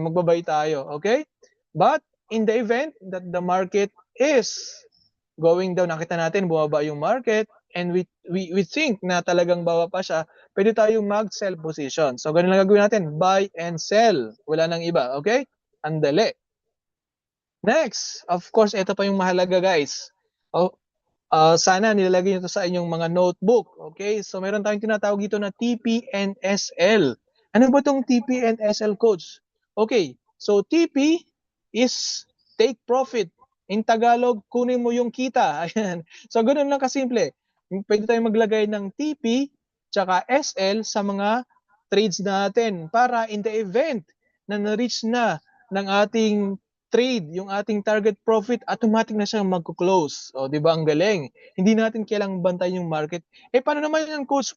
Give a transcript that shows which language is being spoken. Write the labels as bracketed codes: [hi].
[tl] Magbabuy tayo, okay? [en] But in the event that the market is going down, [tl] nakita natin bumaba yung market, [en] and we think [tl] na talagang baba pa siya, pwede tayong mag-sell position. So, ganun lang gagawin natin, buy and sell. Wala nang iba, okay? Andali. Next, of course, ito pa yung mahalaga, guys. Sana nilalagay nyo ito sa inyong mga notebook, okay? So, meron tayong tinatawag dito na TP&SL. Ano ba itong TP&SL, coach? [en] Okay, so TP is take profit. [tl] In Tagalog, kunin mo yung kita. Ayan. So, ganun lang kasimple. Pwede tayong maglagay ng TP tsaka SL sa mga trades natin para in the event na na-reach na ng ating trade, yung ating target profit, automatic na siyang magko-close. O, di ba, ang galing. Hindi natin kailangang bantayan yung market. Paano naman yung coach?